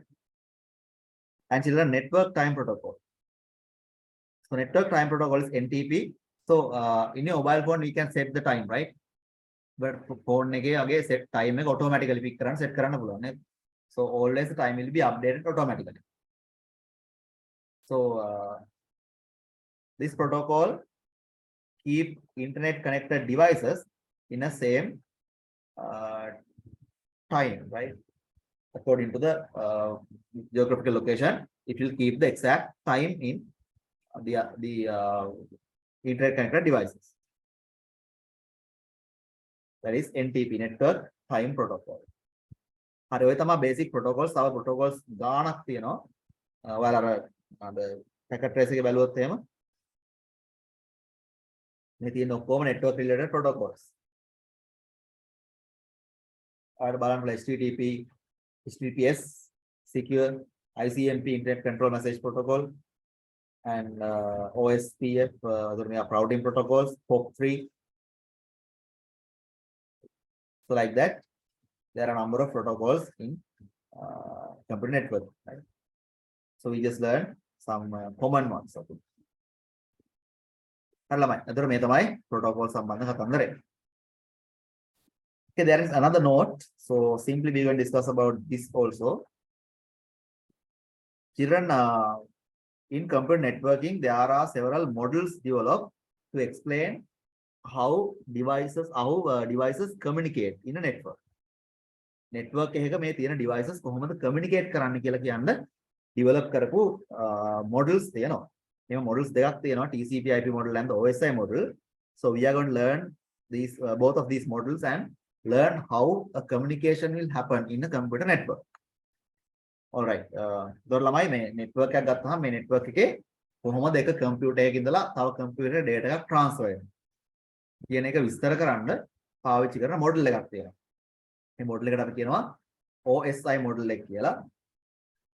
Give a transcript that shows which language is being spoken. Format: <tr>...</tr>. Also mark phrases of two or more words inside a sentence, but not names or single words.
<en>And children, network time protocol. So network time protocol is NTP. So in your mobile phone we can set the time, right? But phone</en> <si>එකේ අගේ</si> <en>set time</en> <si>එක</si> <en>automatically pick</en> <si>කරන්න set කරන්න පුළුවන් නේද?</si> <en>So always the time will be updated automatically. So this protocol keep internet connected devices in the same time, right? According to the geographical location, it will keep the exact time in the internet connected devices. That is NTP, network time protocol.</en> <si>හරි ඔය තමයි</si> <en>basic protocols.</en> <si>තව protocols ගාණක් තියෙනවා. ඔයාලා අර</si> <en>packet trace</en> <si>එකේ බැලුවොත් එහෙම මේ තියෙන ඔක්කොම</si> <en>network related protocols.</en> <si>ඔයාලා බලන්න HTTP,</si> <en>HTTPS, secure, ICMP, internet control message protocol, and OSPF, routing protocols, POP3. So like that, there are a number of protocols in computer network, right? So we just learned some common ones. Okay, protocol</en> <si>සම්බන්ධ කතන්දරය.</si> <en>Okay, there is another note. So simply we will discuss about this also. Children, in computer networking, there are several models developed to explain how devices communicate in a network.</en> <si>Network එකක මේ තියෙන devices කොහොමද communicate කරන්න කියලා කියන්න develop කරපු models තියෙනවා. මේ models දෙකක් තියෙනවා,</si> <en>TCP IP model and the OSI model. So we are going to learn these both of these models and learn how a communication will happen in a computer network. All right.</en> <si>දොර ළමයි මේ network එකක් ගත්තාම මේ network එකේ කොහොමද එක computer එකක ඉඳලා තව</si> <en>computer data</en> <si>එකක් transfer වෙන්නේ කියන එක විස්තර කරන්න පාවිච්චි කරන model එකක් තියෙනවා. මේ model එකට අපි කියනවා</si> <en>OSI model</en> <si>එක කියලා.</si>